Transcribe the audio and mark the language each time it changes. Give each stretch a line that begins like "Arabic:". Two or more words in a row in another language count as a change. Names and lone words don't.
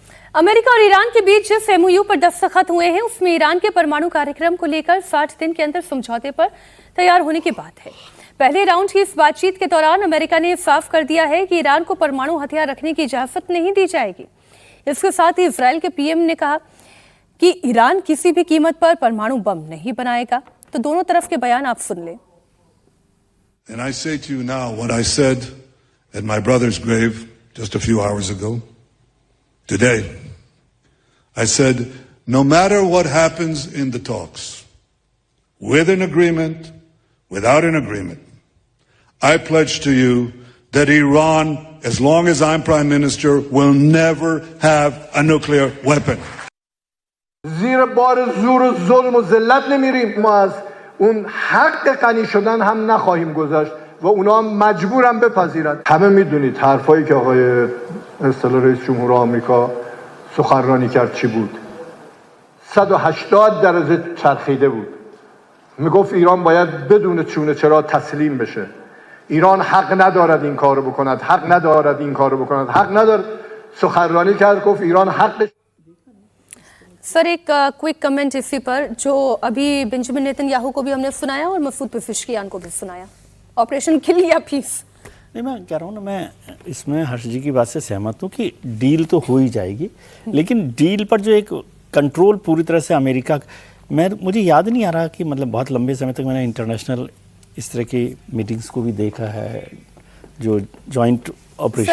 Hindi: अमेरिका और ईरान के बीच जिस MOU पर दस्तखत हुए हैं उसमें ईरान के परमाणु कार्यक्रम को लेकर 60 दिन के अंदर समझौते पर तैयार होने की बात है। पहले राउंड की इस बातचीत के दौरान अमेरिका ने साफ कर दिया है कि ईरान को परमाणु हथियार रखने की इजाजत नहीं दी जाएगी। इसके साथ ही इजराइल के PM ने कहा कि ईरान किसी भी कीमत पर परमाणु बम नहीं बनाएगा। तो दोनों तरफ के बयान आप सुन लें।
English: And I say to you now what I said at my brother's grave just a few hours ago. Today, I said, no matter what happens in the talks, with an agreement, without an agreement, I pledge to you that Iran, as long as I'm Prime Minister, will never have a nuclear weapon.
Persian: زیر بار زور و ظلم و ذلت نمیریم. ما از اون حق غنی شدن هم نخواهیم گذاشت و اونا مجبورن بپذیرن. همه میدونید حرفایی که آقای اصطلاح رئیس جمهور آمریکا سخنرانی کرد چی بود. 180 درجه چرخیده بود. میگفت ایران باید بدون چونه چرا تسلیم بشه. ایران حق ندارد این کارو بکند، حق ندارد این کارو بکند، حق ندارد. سخنرانی کرد گفت ایران حقش.
Hindi: सर एक
English: quick comment
Hindi: इसी पर, जो अभी बेंजामिन नेतन्याहू को भी हमने सुनाया और मसूद पेज़ेश्कियान को भी सुनाया, ऑपरेशन किल या पीस। नहीं, मैं कह रहा हूँ ना, मैं इसमें हर्ष जी की बात से सहमत हूँ कि डील तो हो ही जाएगी, लेकिन डील पर जो एक कंट्रोल पूरी तरह से अमेरिका, मुझे याद नहीं आ रहा कि मतलब बहुत लंबे समय तक मैंने इंटरनेशनल इस तरह की मीटिंग्स को भी देखा है, जो
English: joint operation.